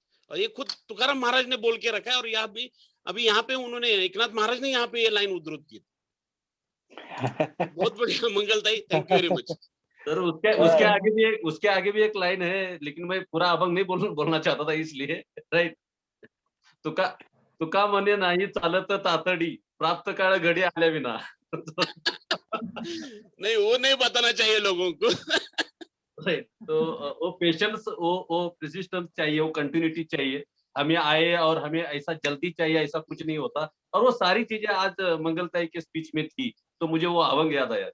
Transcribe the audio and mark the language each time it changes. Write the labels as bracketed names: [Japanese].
[Hindi] और ये खुद तुकाराम महाराज ने बोल के रखा है, और यहाँ भी अभी यहाँ पे उन्होंने एकनाथ महाराज ने यहाँ पे ये लाइन उद्धृत की। बहुत बढ़िया Mangaltai, [English] Thank you very much. [Hindi] Sir उसके आगे भी एक लाइन है, लेकिन मैं पूरा अभंग नहीं बोलना चाहता था इसलिए, राइट। [Marathi] तुका म्हणे नाही चालत तातडी प्राप्त काळ घडी आल्या विना। [Hindi] नहीं, वो नहीं बताना चाहिए लोगों को। राइट, तो वो पेशेंस, वो प्रेसिस्टेंस चाहिए, वो कंटिन्यूटी चाहिए। हमें आए और हमें ऐसा जल्दी चाहिए, ऐसा कुछ नहीं होता। और वो सारी चीजें आज मंगलताई के स्पीच में थी, तो मुझे वो अभंग याद आया।